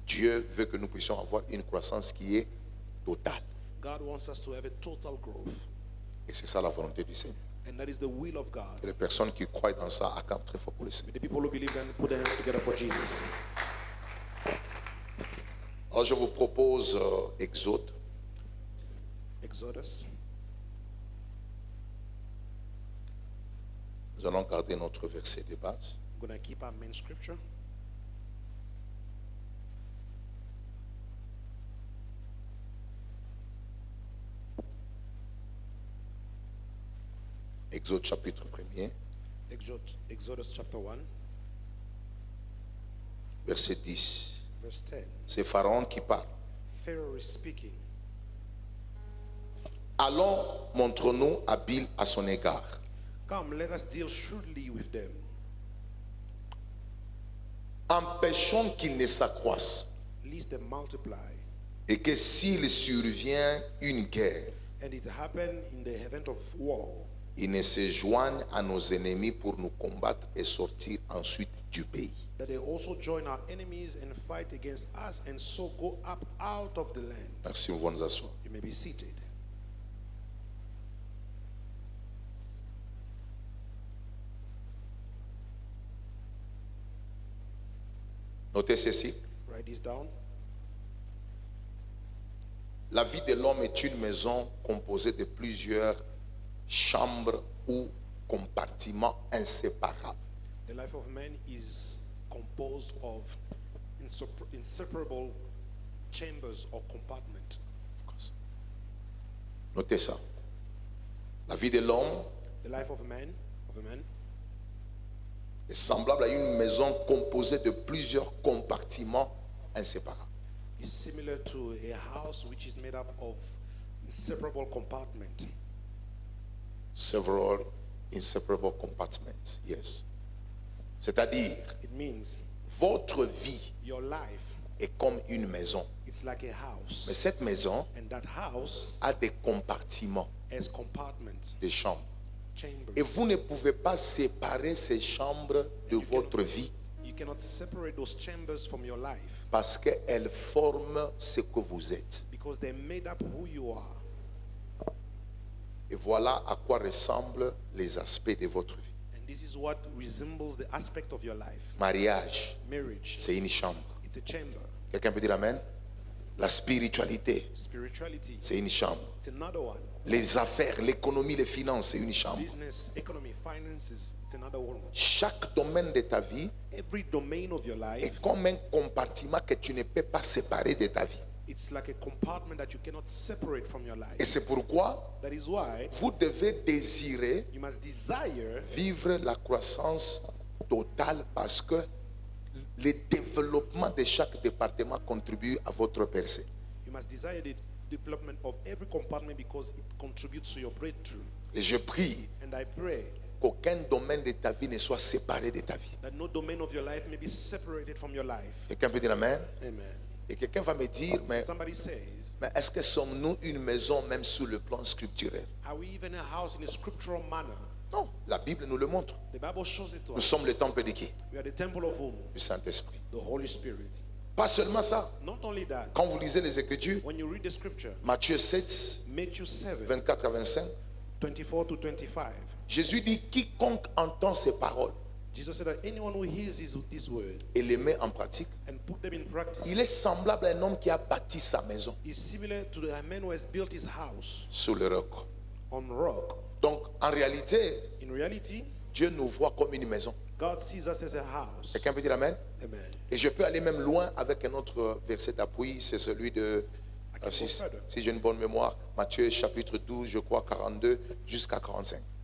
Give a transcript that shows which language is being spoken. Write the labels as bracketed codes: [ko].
[fr] Dieu veut que nous puissions avoir une croissance qui est totale. [en] God wants us to have a total growth. [fr] Et c'est ça la volonté du Seigneur. [en] And that is the will of God. [fr] Et les personnes qui croient dans ça acclament très fort pour le Seigneur. [en] May the people who believe and put their hands together for Jesus. [fr] Alors je vous propose Exode. [en] Exodus. [fr] Nous allons garder notre verset de base. [en] I'm going to keep our main scripture. [fr] Exode chapitre 1er, [en] Exodus chapter 1, [fr] verset 10. [en] verse 10. [fr] C'est Pharaon qui parle. [en] Pharaoh is speaking. [fr] Allons, montre-nous habile à son égard. [en] Come, let us deal shrewdly with them. [fr] Empêchons qu'ils ne s'accroissent. [en] Lest they multiply. [fr] Et que s'il survient une guerre, [en] And it happened in the event of war, [fr] ils ne se joignent à nos ennemis pour nous combattre et sortir ensuite du pays. [en] that they also join our enemies and fight against us, and so go up out of the land. [fr] Merci, on va nous asseoir. [en] You may be seated. [fr] Notez ceci. [en] Write this down. [fr] La vie de l'homme est une maison composée de plusieurs chambres ou compartiments inséparables. [en] The life of man is composed of inseparable chambers or compartments. [fr] Notez ça. La vie de l'homme [en] The life of a man [fr] est semblable à une maison composée de plusieurs compartiments inséparables. [en] is similar to a house which is made up of inseparable compartments. Several inseparable compartments, yes. [fr] C'est-à-dire, [en] It means [fr] votre vie [en] your life, [fr] est comme une maison. [en] it's like a house. [fr] Mais cette maison [en] And that house [fr] a des compartiments, [en] has compartments, [fr] des chambres. [en] chambers. [fr] Et vous ne pouvez pas séparer ces chambres de votre vie [en] You cannot separate those chambers from your life [fr] parce qu'elles forment ce que vous êtes. [en] because they made up who you are. [fr] Et voilà à quoi ressemblent les aspects de votre vie. [en] And this is what resembles the aspect of your life. [fr] Mariage, [en] Marriage, [fr] c'est une chambre. [en] it's a chamber. [fr] Quelqu'un peut dire amen? La spiritualité, [en] Spirituality, [fr] c'est une chambre. [en] it's another one. [fr] Les affaires, l'économie, les finances, c'est une chambre. [en] Business, economy, finances, it's another one. [fr] Chaque domaine de ta vie [en] Every domain of your life, [fr] est comme un compartiment que tu ne peux pas séparer de ta vie. [en] it's like a compartment that you cannot separate from your [fr] Et [en] life. [fr] c'est pourquoi [en] That is why [fr] vous devez désirer [en] you must desire [fr] vivre la croissance totale parce que le développement de chaque département contribue à votre percée. [en] you must desire the development of every compartment because it contributes to your breakthrough. [fr] Et je prie [en] And I pray [fr] qu'aucun domaine de ta vie ne soit séparé de ta vie. [en] that no domain of your life may be separated from your life. [fr] Quelqu'un peut dire amen? Amen. Et quelqu'un va me dire, mais [en] Somebody says, [fr] est-ce que sommes-nous une maison même sur le plan scripturel? [en] are we even a house in a scriptural manner? [fr] Non, la Bible nous le montre. [en] The Bible shows it to [fr] Nous [en] us. [fr] sommes le temple de qui? [en] We are the temple of whom? [fr] Du Saint-Esprit. [en] The Holy Spirit. [fr] Pas seulement ça. [en] Not only that, [fr] Quand vous lisez les Écritures, [en] when you read the scripture, [fr] Matthieu 7, [en] Matthew 7, [fr] 24 à 25, [en] 24 to 25, [fr] Jésus dit, quiconque entend ces paroles [en] Jesus said that anyone who hears this word [fr] et les met en pratique, [en] and put them in practice [fr] il est semblable à un homme qui a bâti sa maison [en] is similar to the man who has built his house [fr] sur le roc. [en] on rock. [fr] Donc, en réalité, [en] In reality, [fr] Dieu nous voit comme une maison. [en] God sees us as a house. [fr] Quelqu'un peut dire amen? Amen. Et je peux aller même loin avec un autre verset d'appui, c'est celui de, [en] I can go further. [fr] si j'ai une bonne mémoire, Matthieu chapitre 12, je crois 42 jusqu'à 45.